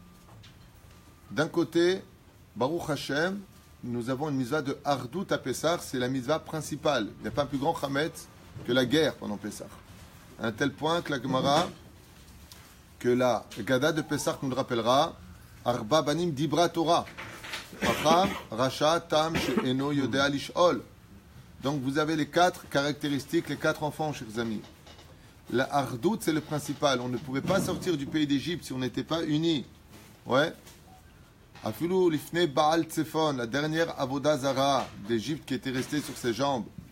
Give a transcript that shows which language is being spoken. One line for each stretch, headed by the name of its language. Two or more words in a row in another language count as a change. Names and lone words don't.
French: D'un côté, Baruch Hashem, nous avons une mitzvah de Hardout à Pessah, c'est la mitzvah principale. Il n'y a pas un plus grand chametz que la guerre pendant Pessah. À un tel point que la Gemara, que la Gada de Pessah nous le rappellera,
Hebrew: ארבעה בנים דיברה תורה. חכם, רשע, תם, שאינו, יודע, לשאול.
French: Donc vous avez les 4 caractéristiques, les 4 enfants, chers amis. La Hardout, c'est le principal. On ne pouvait pas sortir du pays d'Égypte si on n'était pas unis. Ouais.
Hebrew: אפילו לפני בעל צפון,
French: la dernière Avoda Zara d'Égypte qui était restée sur ses jambes.